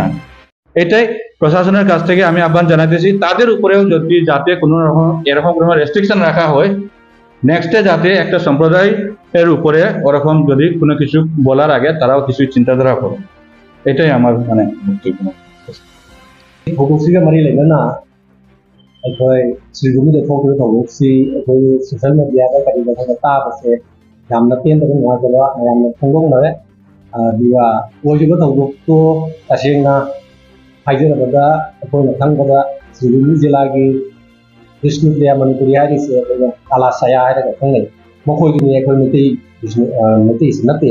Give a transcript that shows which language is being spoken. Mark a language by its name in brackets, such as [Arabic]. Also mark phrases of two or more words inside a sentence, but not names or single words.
[Bangla] এটাই প্রশাসনের কাছ থেকে আমি আহ্বান জানাইতেছি, তাদের উপরেও যদি যাতে কোনো রকম এরকম কোনো রেস্ট্রিকশন রাখা হয়, নেক্সটে যাতে একটা সম্প্রদায় এর উপরে ওরকম যদি কোনো কিছু বলার আগে তারাও কিছু চিন্তাধারা করে। এটাই আমার মানে বক্তব্য। [Manipuri] ꯊꯧꯗꯣꯛꯁꯤꯒ ꯃꯔꯤ ꯂꯩꯅꯅ ꯑꯩꯈꯣꯏ ꯁꯤꯜꯒꯨꯝꯕꯗ ꯊꯣꯛꯈꯤꯕ ꯊꯧꯗꯣꯛꯁꯤ ꯑꯩꯈꯣꯏ [English] social media [Manipuri] ꯀꯔꯤꯗ ꯑꯩꯈꯣꯏꯅ ꯇꯥꯕꯁꯦ ꯌꯥꯝꯅ ꯄꯦꯟꯗꯕ ꯅꯨꯡꯉꯥꯏꯇꯕ ꯃꯌꯥꯝꯅ ꯐꯣꯡꯗꯣꯛꯅꯔꯦ ꯑꯗꯨꯒ ꯑꯣꯏꯔꯤꯕ ꯊꯧꯗꯣꯛꯇꯣ ꯇꯁꯦꯡꯅ ꯍꯥꯏꯖꯔꯕꯗ ꯑꯩꯈꯣꯏꯅ ꯈꯪꯕꯗ ꯁꯤꯜꯒꯨꯝꯕꯤ ꯖꯤꯂꯥꯒꯤ ꯕꯤꯁꯅꯨꯄ꯭ꯔꯤꯌꯥ ꯃꯅꯤꯄꯨꯔꯤ ꯍꯥꯏꯔꯤꯁꯦ ꯑꯩꯈꯣꯏꯅ ꯀꯥꯂꯥ ꯁꯥꯌꯥ ꯍꯥꯏꯔꯒ ꯈꯪꯅꯩ, ꯃꯈꯣꯏꯒꯤꯅꯤ ꯑꯩꯈꯣꯏ ꯃꯩꯇꯩꯁꯤ ꯅꯠꯇꯦ꯫